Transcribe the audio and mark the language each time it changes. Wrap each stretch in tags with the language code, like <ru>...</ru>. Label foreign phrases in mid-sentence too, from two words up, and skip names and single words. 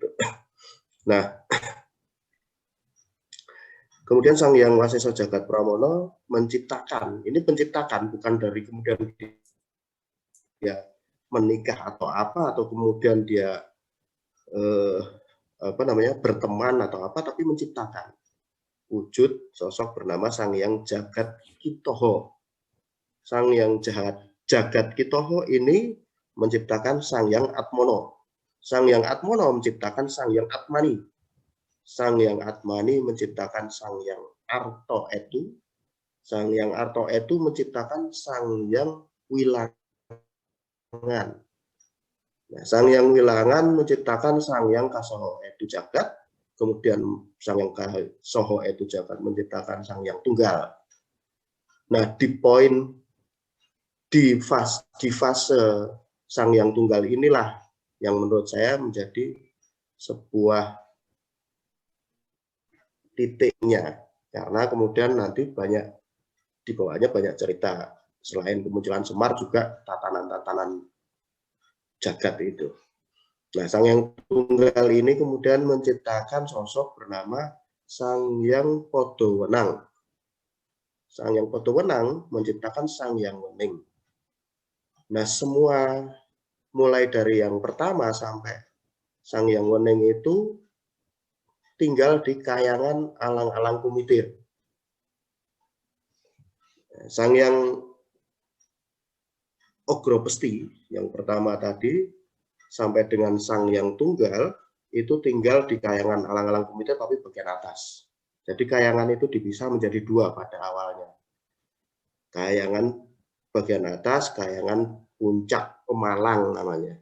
<id>Nah, kemudian Sang Hyang Waseso Jagat Pramono menciptakan, ini penciptakan bukan dari kemudian dia menikah atau apa, atau kemudian dia berteman atau apa, tapi menciptakan wujud sosok bernama Sang Hyang Jagat Kitoho. Sang Hyang Jagat Kitoho ini menciptakan Sang Hyang Atmono. Sang Hyang Atmono menciptakan Sang Hyang Atmani. Sang Hyang Atmani menciptakan Sang Hyang Arto Etu. Sang Hyang Arto Etu menciptakan Sang Hyang Wilangan. Nah, Sang Hyang Wilangan menciptakan Sang Hyang Kasoho Etu Jagat. Kemudian Sang Hyang Kasoho Etu Jagat menciptakan Sang Hyang Tunggal. Nah, di fase Sang Hyang Tunggal inilah yang menurut saya menjadi sebuah titiknya, karena kemudian nanti di bawahnya banyak cerita, selain kemunculan Semar juga tatanan-tatanan jagat itu. Nah, Sang Hyang Tunggal ini kemudian menciptakan sosok bernama Sang Hyang Podowenang. Sang Hyang Podowenang menciptakan Sang Hyang Wening. Nah, semua mulai dari yang pertama sampai Sang Hyang Wening itu tinggal di kayangan alang-alang kumitir. Sang Hyang Ogro Pesti yang pertama tadi sampai dengan Sang Yang Tunggal itu tinggal di kayangan Alang-alang Kumite tapi bagian atas. Jadi kayangan itu dipisah menjadi dua pada awalnya. Kayangan bagian atas, kayangan puncak Pemalang namanya.</id>